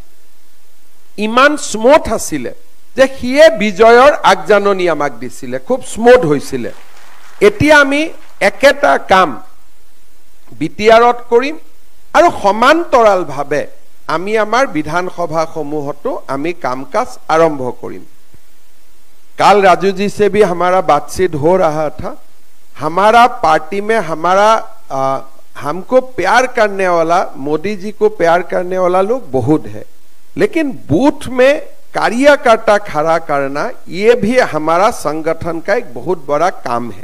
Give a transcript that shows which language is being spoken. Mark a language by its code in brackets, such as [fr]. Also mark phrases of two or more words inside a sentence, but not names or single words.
[as] ইমান স্মুথ আছিলে যে হিয়ে বিজয়ৰ আগজাননী আমাক দিছিলে খুব স্মুথ হৈছিলে এতিয়া আমি একেটা কাম বিটিআৰত কৰিম আৰু সমান্তৰালভাৱে আমি আমাৰ विधानसभाসমূহতো আমি কাম-কাজ আৰম্ভ কৰিম। [hi] कल राजू जी से भी हमारा बातचीत हो रहा था। हमारा पार्टी में हमको प्यार करने वाला, मोदी जी को प्यार करने वाला लोग बहुत है, लेकिन बूथ में कार्यकर्ता खड़ा करना ये भी हमारा संगठन का एक बहुत बड़ा काम है।